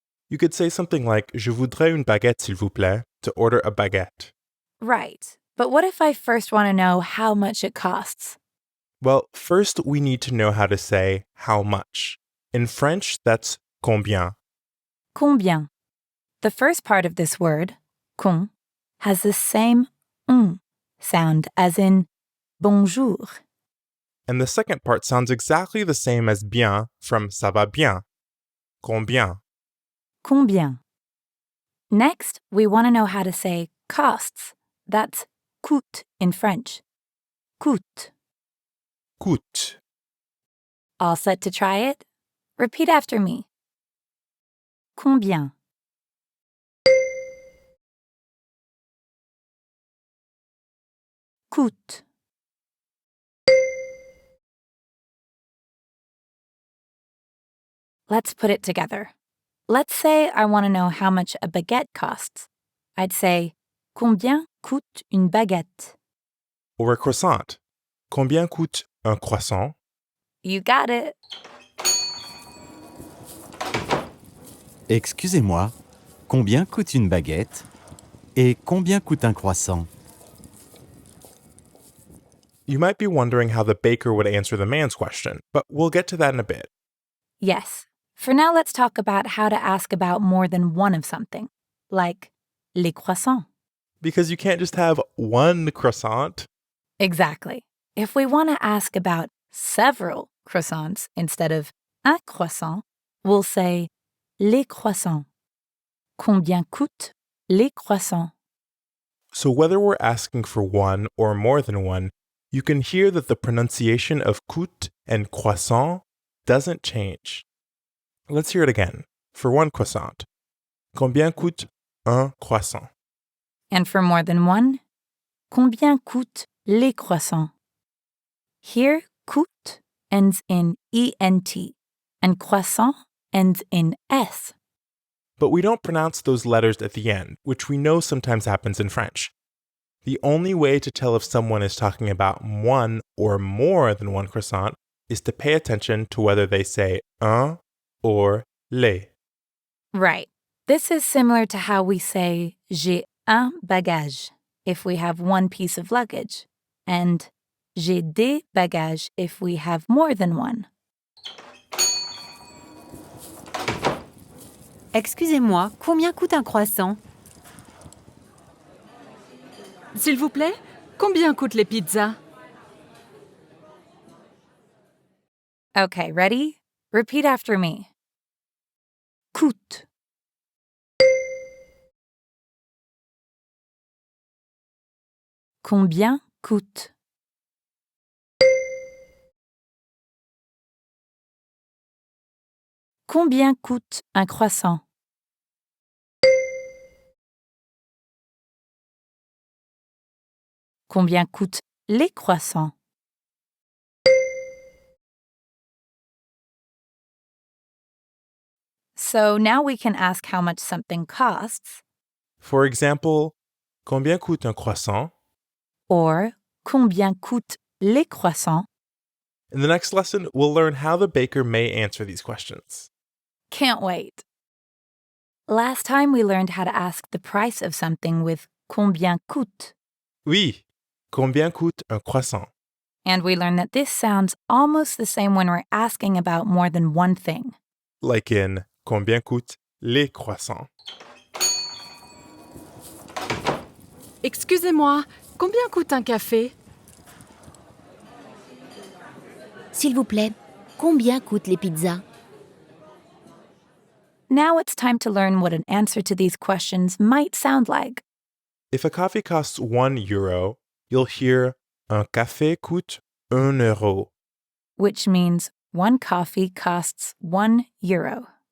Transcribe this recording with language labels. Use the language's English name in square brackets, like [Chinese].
[English] You could say something like, [French] Je voudrais une baguette, s'il vous plaît, [English] to order a baguette. Right. But what if I first want to know how much it costs? Well, first we need to know how to say how much. In French, that's combien. [French] Combien? [English] The first part of this word, con, has the same sound as in bonjour. And the second part sounds exactly the same as bien from [French] ça va bien. [English] Combien? [French] Combien? [English] Next, we want to know how to say costs. That's coûte in French. Coûte. [French] Coûte. [English] All set to try it? Repeat after me. Combien? [French] Coûte. [English] Let's put it together. Let's say I want to know how much a baguette costs. I'd say, [French] combien coûte une baguette? [English] Or a croissant. [French] Combien coûte un croissant? [English] You got it. [French] Excusez-moi, combien coûte une baguette? Et combien coûte un croissant? [English] You might be wondering how the baker would answer the man's question, but we'll get to that in a bit. Yes. For now, let's talk about how to ask about more than one of something, like les croissants. Because you can't just have one croissant. Exactly. If we want to ask about several croissants instead of un croissant, we'll say les croissants. [French] Combien coûtent les croissants? [English] So whether we're asking for one or more than one, you can hear that the pronunciation of coûte and croissant doesn't change. Let's hear it again. For one croissant. [French] Combien coûte un croissant? [English] And for more than one, [French] combien coûtent les croissants? [English] Here, coûte ends in ENT, and croissant ends in S. But we don't pronounce those letters at the end, which we know sometimes happens in French. The only way to tell if someone is talking about one or more than one croissant is to pay attention to whether they say un or les. Right. This is similar to how we say [French] j'ai un bagage [English] if we have one piece of luggage, and [French] j'ai des bagages [English] if we have more than one. [French] Excusez-moi, combien coûte un croissant? S'il vous plaît, combien coûtent les pizzas? [English] Okay, ready? Repeat after me. Coûte. [French] Combien coûte? Combien coûte un croissant? Combien coûtent les croissants? [English] So now we can ask how much something costs, For example, [French] combien coûte un croissant? or combien coûtent les croissants? [English] In the next lesson, we'll learn how the baker may answer these questions. Can't wait. Last time we learned how to ask the price of something with combien coûte, [French] Oui, combien coûte un croissant? [English] and we learned that this sounds almost the same when we're asking about more than one thing. Like in [French] combien coûtent les croissants? Excusez-moi, combien coûte un café? S'il vous plaît, combien coûtent les pizzas? [English] Now it's time to learn what an answer to these questions might sound like. If a coffee costs €1, you'll hear [French] un café coûte €1. [English] Which means one coffee costs €1.